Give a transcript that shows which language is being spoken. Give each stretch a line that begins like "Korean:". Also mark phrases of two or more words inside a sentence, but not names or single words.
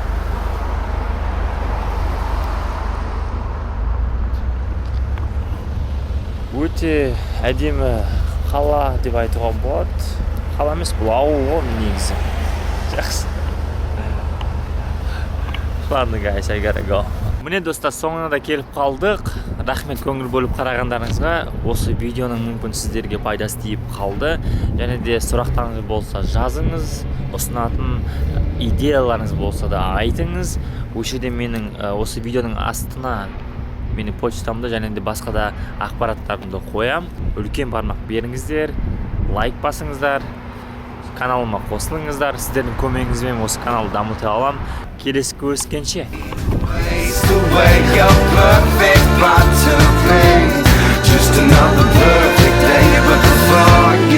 Kazakh: Өте әдемі қала деп айтуға болады. Қала емес, бұл ауыл ғой негізі. Жақсы. Ладно,
English: guys, I gotta go.
Kazakh: Міне достар, соңына да келіп қалдық. Рахмет көңіл бөліп қарағандарыңызға. Осы видеоның мүмкін сіздерге пайдасы тиіп қалды. Және де сұрақтарыңыз болса жазыңыз, ұсынатын идеяларыңыз болса да айтыңыз. Осы жерде менің осы видеоның астына менің почтамды және де басқа да ақпараттарымды қоям. Үлкен бармақ беріңіздер, лайк басыңыздар, каналыма қосылыңыздар. Сіздердің көмегіңізбен осы каналды дамыта алам. Келесі көріскенше.
English: Just another perfect day, but the fun